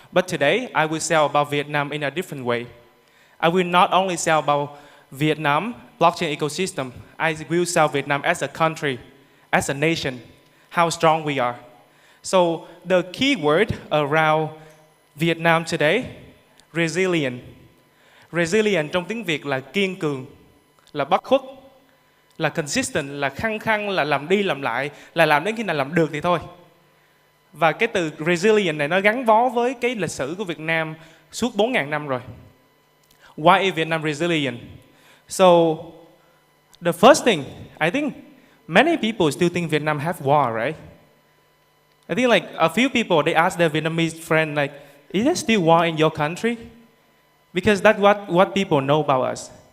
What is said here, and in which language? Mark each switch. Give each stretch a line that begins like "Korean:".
English: But today, I will sell about Vietnam in a different way. I will not only sell about Vietnam blockchain ecosystem, I will sell Vietnam as a country, as a nation, how strong we are. So the key word around Vietnam today, resilient.
Vietnamese: Resilient trong tiếng Việt là kiên cường, là bất khuất, là consistent, là khăng khăng, là làm đi làm lại, là làm đến khi nào làm được thì thôi. Và cái từ resilient này nó gắn bó với cái lịch sử của Việt Nam suốt 4.000 năm rồi.
English: Why is Vietnam resilient? So, the first thing, I think many people still think Vietnam have war, right? I think like a few people, they ask their Vietnamese friend like, is there still war in your country? Because that's what people know about us.